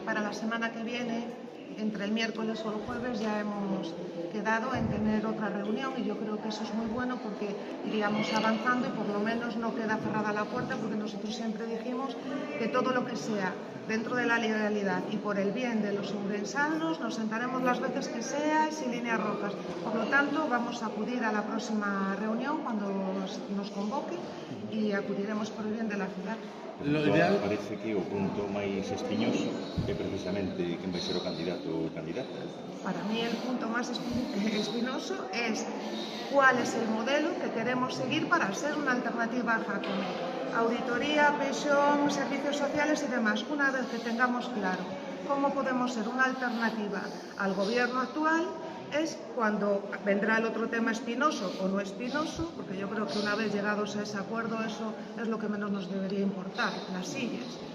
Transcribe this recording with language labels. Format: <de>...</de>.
<es>Para la semana que viene, entre el miércoles o el jueves, ya hemos quedado en tener otra reunión y yo creo que eso es muy bueno porque iríamos avanzando y por lo menos no queda cerrada la puerta, porque nosotros siempre dijimos que todo lo que sea dentro de la legalidad y por el bien de los ourensanos nos sentaremos las veces que sea sin líneas rojas. Por lo tanto, vamos a acudir a la próxima reunión cuando nos convoque y acudiremos por el bien de la ciudad. Lo ideal</es> <gl>parece que o punto máis espiñoso é precisamente quen vai ser o candidato ou candidata.</gl> <es>Para mí el punto más espinoso es cuál es el modelo que queremos seguir para ser una alternativa a Jacome. Auditoría, pensión, servicios sociales y demás. Una vez que tengamos claro cómo podemos ser una alternativa al gobierno actual, es cuando vendrá el otro tema espinoso o no espinoso, porque yo creo que una vez llegados a ese acuerdo, eso es lo que menos nos debería importar, las sillas.</es>